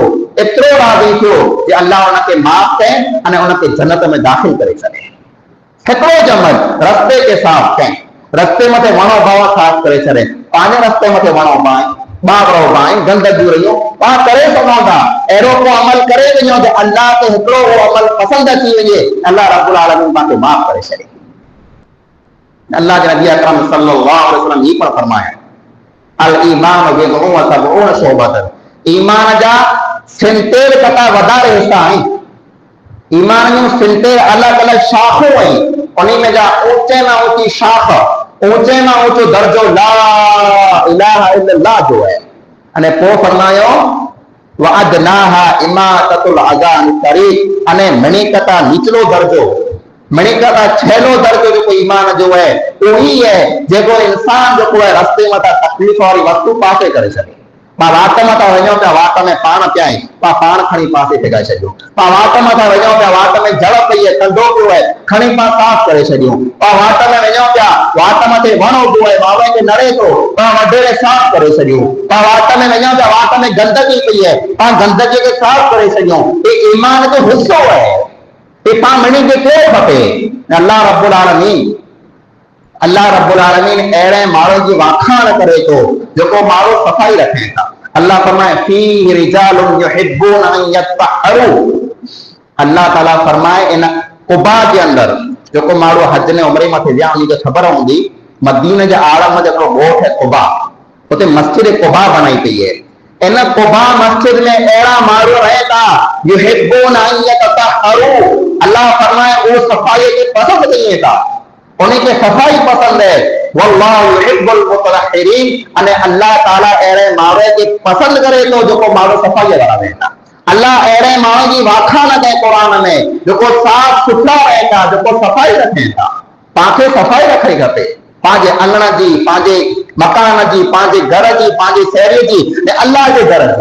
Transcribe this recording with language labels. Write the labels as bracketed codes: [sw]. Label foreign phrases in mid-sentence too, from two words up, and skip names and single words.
[sd] थियो जे अल्लाह उनखे माफ़ कयईं अने उनखे जन्नत में दाख़िल करे छॾे हिकिड़ो जमल रस्ते खे साफ़ कयईं रस्ते मथे वणो बावा साफ़ करे छॾे पंहिंजे रस्ते मथे वणो बाहि बाबरो बाहि गंदगियूं रहियूं पाण करे सघूं था अहिड़ो को अमल करे वञो जे अल्लाह खे हिकिड़ो उहो अमल पसंदि अची वञे [ar] الله رب العالمين [sd] तव्हांखे माफ़ करे छॾे अल्लाह के नबी अकरम [ar] صلى الله عليه وسلم [sd] ये पर फरमाया [ar] الإيمان بضع وسبعون شعبة [sd] ईमान जा 70 कटा वधारे हिस्सा आहिनि ईमान में 70 अलग-अलग शाखूं आहिनि उन्हीं में जा ऊंचे में ऊंची शाख ऊंचे में ऊंचो दर्जो [ar] لا إله إلا الله [sd] जो है अने पोइ फरमायो [ar] وأدناها إماطة الأذى عن الطريق [sd] अने मणिकता निचलो दर्जो मणिकता छेलो दर्जो जो ईमान जो है वही है जेको इंसान जो है रस्ते मथा तकलीफ वाली वस्तु पासे करे छॾे पा वाट मथा वञो पिया वाट में पाण पिया आहिनि पाण खणी पासे टिकाए छॾियो पा वाट मथा वञो पिया वाट में जड़ पई है कंडो पियो है खणी पा साफ़ करे छॾियो पा वाट में वञो पिया वाट मथे वण उगो है मावे खे नड़े थो पा वढेरे साफ़ करे छॾियो पा वाट में वञो पिया वाट में गंदगी पई है पा गंदगी खे साफ़ करे छॾियो ये ईमान जो हिस्सो है ये पा मणी के क्यों खपे अल्लाह [ar] رب العالمين [sd] अहिड़े माण्हू जी वाखाण करे थो जेको माण्हू सफ़ाई रखे था अल्लाह फरमाए [ar] فيه رجال يحبون أن يتطهروا [sd] अल्लाह ताला फरमाए इन कुबा के अंदर जेको माण्हू हज ने उमरे मथे विया उनखे ख़बर हूंदी मदीने जे आड़ में जेको ॻोठ है कुबा उते मस्जिद कुबा बनाई पई है इन कुबा मस्जिद में अहिड़ा माण्हू रहे था [ar] يحبون أن يتطهروا [sd] अल्लाह फरमाए वो सफ़ाई खे पसंद कई था उनके सफाई पसंद है [ar] والله يحب المطهرين [sd] अने अल्लाह ताला अहिड़े माण्हू खे पसंद करे थो जेको माण्हू सफ़ाई वारा रहंदा अल्लाह अहिड़े माण्हू जी वाखाण कई क़ुरान में जेको साफ़ सुथरा रहे था जेको सफ़ाई रखे था पांखे सफ़ाई रखणी खपे, पंहिंजे अङण जी, पंहिंजे मकान जी, पंहिंजे घर जी, पंहिंजे शहर जी ऐं अल्लाह जे घर जी।